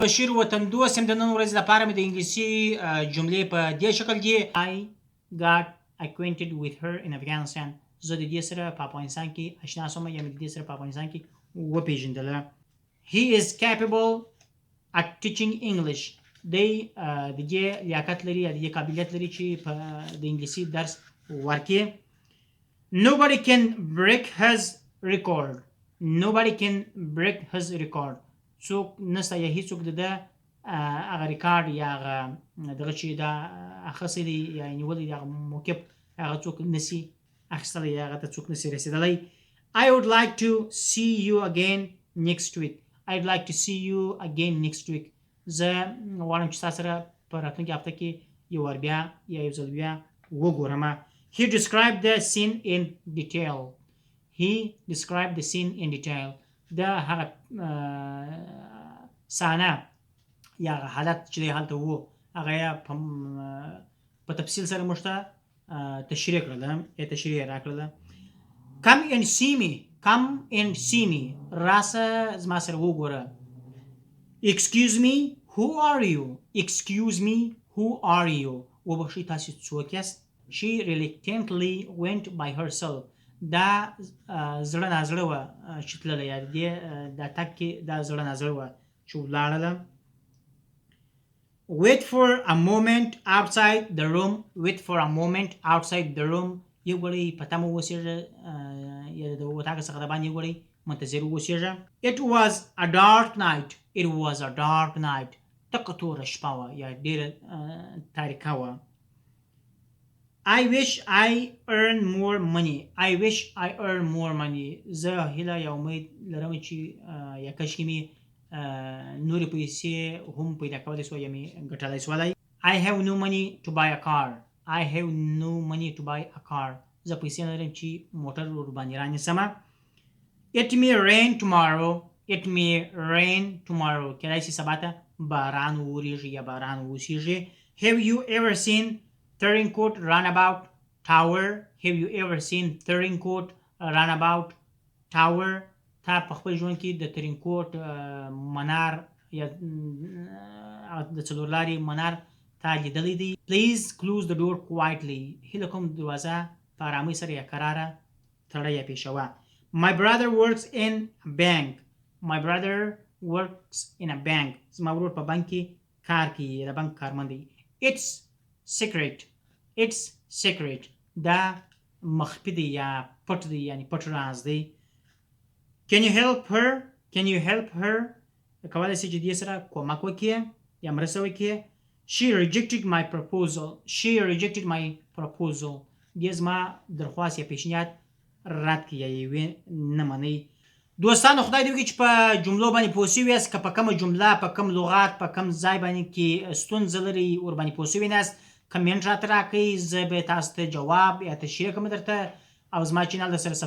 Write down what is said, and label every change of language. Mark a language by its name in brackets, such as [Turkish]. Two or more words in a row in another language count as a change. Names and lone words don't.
[Pashto] بشیر وطندوست هم د نن ورځې لپاره مې د انګلیسي جملې په دې شکل دي. [English] I got acquainted with her in Afghanistan. [Pashto] زه د دې سره په افغانستان کې اشنا شوم یا مې د دې سره په افغانستان کې وپېژندله. [English] He is capable at teaching English. [Pashto] دی د دې لیاقت لري یا د دې قابلیت لري چې په د انګلیسي درس ورکړي. [English] Nobody can break his record. Nobody can break his record. [Pashto] څوک نشته یا هیڅوک د ده هغه ریکارډ یا هغه دغه چې دا اخیستی دی یا نیولی دی هغه موقف هغه څوک نشي اخیستلی یا هغه ته څوک نشي رسېدلی. [English] I would like to see you again next week. I'd like to see you again next week. [Pashto] زه غواړم چې تا سره په راتلونکي هفته کې یو وار بیا یا یو ځل بیا وګورم. [English] He described the scene in detail. He described the scene in detail. [Pashto] دا هغه صحنه یا هغه حالت چې دی هلته و هغه یې په تفصیل سره موږ ته تشریح کړله یا تشریح یې راکړله. [English] Come and see me. Come and see me. [Pashto] راسه زما سره وګوره. [English] Excuse me, who are you? Excuse me, who are you? [Pashto] وبخښئ تاسې څوک یاست؟ [English] She reluctantly went by herself. [Pashto] دا زړه نازړه وه چې تلله یا د دې دا تګ کې دا زړه نازړه وه چې ولاړله. [English] Wait for a moment outside the room. Wait for a moment outside the room. [Pashto] یو ګړی په تمه اوسېږه یا د اتاق څخه د باندې یو ګړی منتظر اوسېږه. [English] It was a dark night. It was a dark night. [Pashto] تکه توره شپه وه یا ډېره تاریکه وه. [English] I wish I earn more money. I wish I earn more money. [Pashto] زه هیله یا امید لرم چې یا کشکې مې نورې پیسې هم پیدا کولی سوی یا مې ګټلی سولی. [English] I have no money to buy a car. I have no money to buy a car. [Pashto] زه پیسې نه لرم چې موټر ورباندې رانیسمه. [English] It may rain tomorrow. It may rain tomorrow. [Pashto] کیدای شي سبا ته باران وورېږي یا باران ووسېږي. [English] Have you ever seen Turncoat Runabout Tower? Have you ever seen Turncoat Runabout Tower? [Pashto] تا په خپل ژوند کې د ترینکوټ منار یا د څلورلارې منار تا لیدلی دی. [English] Please close the door quietly. [Pashto] هیله کوم دروازه په ارامۍ سره یا کراره تړه یا پېښوه. [English] My brother works in a bank. My brother works in a bank. [Pashto] زما ورور په بانک کې کار کوي یا د بانک کارمند دی. [English] It's secret. It's secret. [Pashto] دا مخفي دی یا پټ دی یعنی پټ راز دی. [English] Can you help her? Can you help her? [Pashto] کولی شي چې دې سره کومک وکړي یا مرسته وکړي. [English] She rejected my proposal. She rejected my proposal. [Pashto] دې زما درخواست یا پیشنهاد رد کړي یا یې نه منئ. دوستانو خدای دې وکړي چې په جملو باندې پوه شوي یاست. که په کومه جمله په کوم لغات په کوم ځای باندې کې ستونزه لرئ ورباندې پوه شوي ناست کمنټ راته راکړئ. زه به تاسو ته جواب یا تشریح کوم درته او زما چینل د سره سبسکرایب کړئ.